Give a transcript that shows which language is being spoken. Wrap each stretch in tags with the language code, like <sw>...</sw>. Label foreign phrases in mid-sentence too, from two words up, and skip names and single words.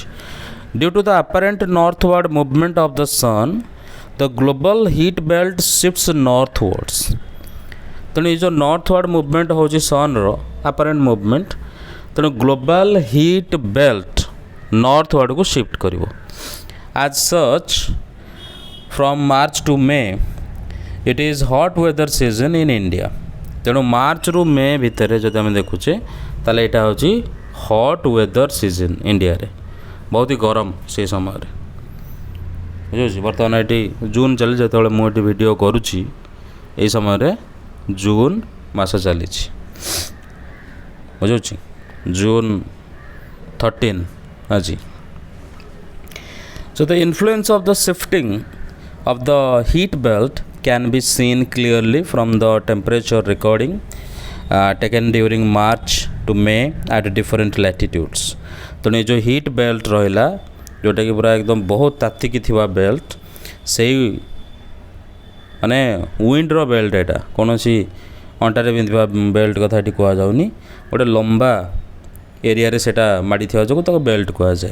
<en>Due to the apparent northward movement of the sun the global heat belt shifts northwards.</en> <or>ତେଣୁ ଏଇ ଯେଉଁ</or> <en>northward movement</en> <or>ହେଉଛି ସନ୍ର</or> <en>apparent movement</en> <or>ତେଣୁ</or> <en>global heat belt</en> <or>ନର୍ଥୱାର୍ଡ଼କୁ ସିଫ୍ଟ କରିବ.</or> <en>as such from March to May it is hot weather season in India.</en> <or>ତେଣୁ ମାର୍ଚ୍ଚରୁ ମେ ଭିତରେ ଯଦି ଆମେ ଦେଖୁଛେ ତାହେଲେ ଏଇଟା ହେଉଛି</or> <en>hot weather season</en> <or>ଇଣ୍ଡିଆରେ. ବହୁତ ହି ଗରମ ସେ ସମୟରେ ବୁଝୁଛି. ବର୍ତ୍ତମାନ ଏଠି ଜୁନ୍ ଚାଲିଛି ଯେତେବେଳେ ମୁଁ ଏଠି ଭିଡ଼ିଓ କରୁଛି ଏଇ ସମୟରେ ଜୁନ୍ ମାସ ଚାଲିଛି ବୁଝୁଛି. ଜୁନ୍ 13 ଆଜି.</or> <en>So the influence of the shifting of the heat belt can be seen clearly from the temperature recording taken during March to May at different latitudes.</en> <or>ତେଣୁ ଏ ଯେଉଁ</or> <en>heat belt</en> <or>ରହିଲା ଯେଉଁଟାକି ପୁରା ଏକଦମ ବହୁତ ତାତିକି ଥିବା ବେଲ୍ଟ ସେଇ ମାନେ</or> <en>winder belt</en> <or>ଏଇଟା କୌଣସି ଅଣ୍ଟାରେ ପିନ୍ଧିବା ବେଲ୍ଟ କଥା ଏଠି କୁହାଯାଉନି. ଗୋଟେ ଲମ୍ବା ଏରିଆରେ ସେଇଟା ମାଡ଼ିଥିବା ଯୋଗୁଁ ତାକୁ ବେଲ୍ଟ କୁହାଯାଏ.</or>